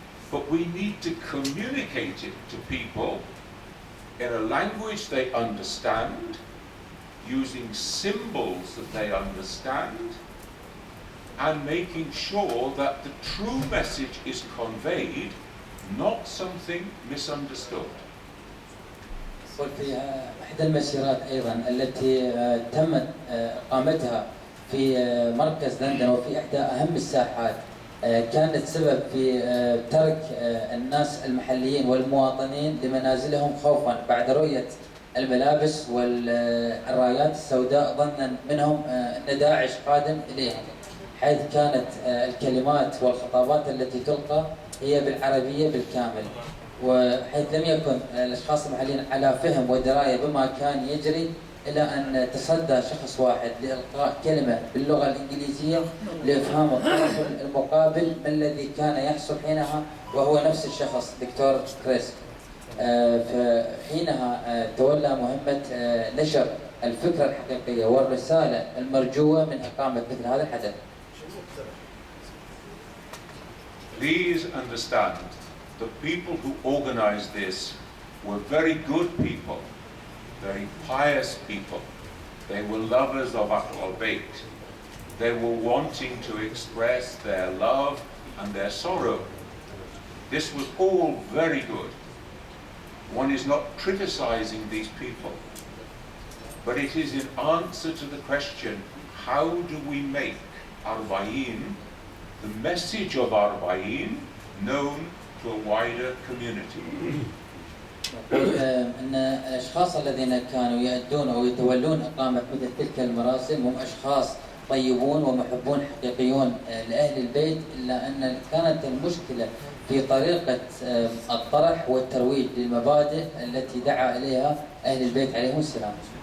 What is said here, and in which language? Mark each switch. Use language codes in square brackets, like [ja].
[en] but we need to communicate it to people in a language they understand, using symbols that they understand, and making sure that the true message is conveyed, not something misunderstood. [ar] وفي إحدى المسيرات أيضا التي تمت إقامتها في مركز لندن وفي إحدى أهم الساحات كانت سبب في ترك الناس المحليين والمواطنين لمنازلهم خوفا بعد رؤية الملابس والرايات السوداء ظنا منهم أن داعش قادم إليهم، حيث كانت الكلمات والخطابات التي تلقى هي بالعربية بالكامل، وحيث لم يكن الأشخاص المحليين على فهم ودراية بما كان يجري إلى أن تصدى شخص واحد لإلقاء كلمة باللغة الإنجليزية لإفهام الطرف المقابل ما الذي كان يحصل حينها، وهو نفس الشخص الدكتوركريس. فحينها تولى مهمة نشر الفكرة الحقيقية والرسالة المرجوة من إقامة مثل هذا الحدث. [en] Please understand, the people who organized this were very good people, very pious people. They were lovers of Bayt. They were wanting to express their love and their sorrow. This was all very good. One is not criticizing these people, but it is in answer to the question, how do we make Arba'in, the message of Arba'in, known to a wider community? [ar] أن الأشخاص الذين كانوا يؤدون أو يتولون إقامة مثل تلك المراسم هم أشخاص طيبون ومحبون حقيقيون لأهل البيت، إلا أن كانت المشكلة في طريقة الطرح والترويج للمبادئ التي دعا إليها أهل البيت عليهم السلام.